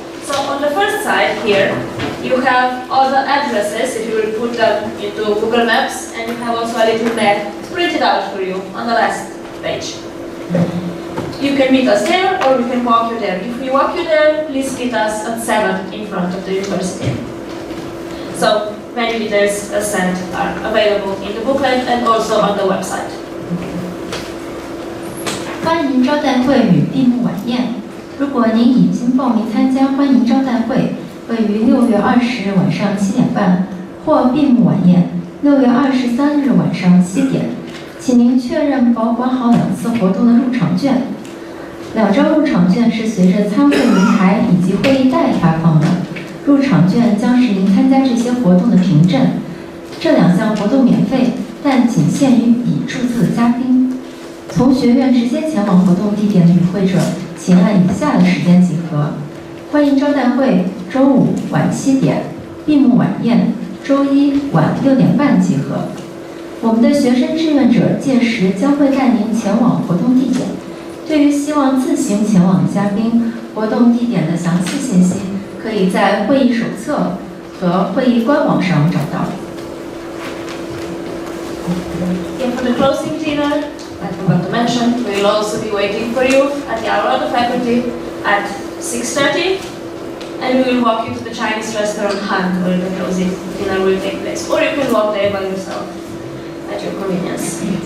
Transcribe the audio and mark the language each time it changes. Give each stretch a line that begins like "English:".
English: So on the first side here, you have all the addresses, if you will put them into Google Maps, and you have also a little map printed out for you on the last page. You can meet us there, or we can walk you there. If we walk you there, please meet us at 7 in front of the university. So many details as said are available in the booklet and also on the website.
Chinese: 欢迎招待会与闭幕晚宴。如果您已经报名参加欢迎招待会，位于6月20日晚上7点半，或闭幕晚宴6月23日晚上7点，请您确认保管好2次活动的入场券。 2张入场券是随着参会名牌以及会议袋发放的，入场券将是您参加这些活动的凭证。这2项活动免费，但仅限于已注册的嘉宾。从学院直接前往活动地点的与会者，请按以下的时间集合：欢迎招待会周五晚7点，闭幕晚宴周一晚6点半集合。我们的学生志愿者届时将会带您前往活动地点。对于希望自行前往的嘉宾，活动地点的详细信息可以在会议手册和会议官网上找到。
English: And for the closing dinner, I forgot to mention, we will also be waiting for you at the Aula of the Faculty at 6:30, and we will walk you to the Chinese restaurant Han, where the closing dinner will take place. Or you can walk there by yourself at your convenience.